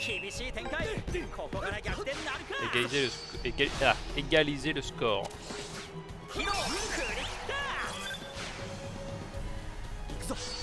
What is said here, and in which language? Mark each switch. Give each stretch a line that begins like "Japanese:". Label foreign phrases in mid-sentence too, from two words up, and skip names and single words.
Japanese: 厳しい展開ここから逆転なるか
French: Égaliser le score.
Japanese: ヒロ振り切った行くぞ。